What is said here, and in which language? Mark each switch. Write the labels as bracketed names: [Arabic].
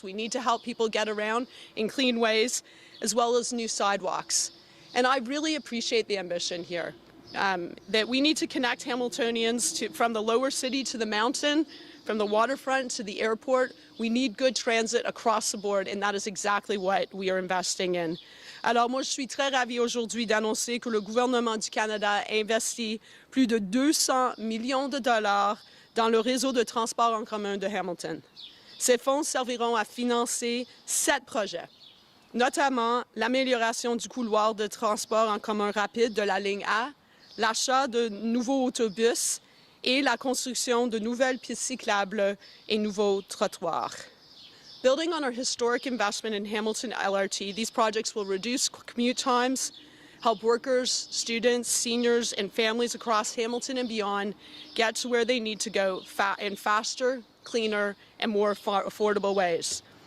[English] We need to help people get around in clean ways, as well as new sidewalks. And I really appreciate the ambition here, that we need to connect Hamiltonians from the lower city to the mountain, from the waterfront to the airport. We need good transit across the board, and that is exactly what we are investing in. [French] Alors moi, je suis très ravie aujourd'hui d'annoncer que le gouvernement du Canada investit plus de 200 millions de dollars dans le réseau de transport en commun de Hamilton. Ces fonds serviront à financer 7 projets, notamment l'amélioration du couloir de transport en commun rapide de la ligne A, l'achat de nouveaux autobus et la construction de nouvelles pistes cyclables et nouveaux trottoirs. [English] Building on our historic investment in Hamilton LRT, these projects will reduce commute times, help workers, students, seniors, and families across Hamilton and beyond get to where they need to go in faster, cleaner, and more affordable ways.